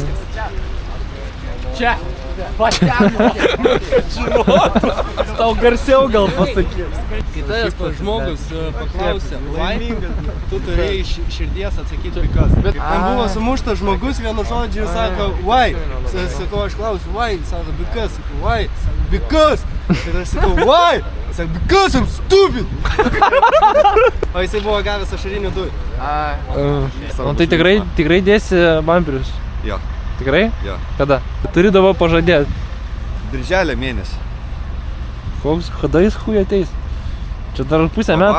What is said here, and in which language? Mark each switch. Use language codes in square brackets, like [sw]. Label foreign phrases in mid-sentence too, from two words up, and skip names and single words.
[lt] Čia. Tau garsiau gal pasakys. Kai tavęs žmogus paklausė, tu turėjai širdies atsakyti because. Bet man buvo sumuštas žmogus vienu žodžiu ir sako why. Sakau, aš klausiu why, sako because, sakau why, because. Ir aš sakau why, sako [en] because I'm stupid. [lt] O jisai buvo gavęs ašarinių dujų. O tai tikrai dėsi bamperius? Jo. Tikrai? Jo. Kada? Turi dabar pažadėti. Birželio mėnesį. Kada jis hui ateis? Čia dar pusę metų.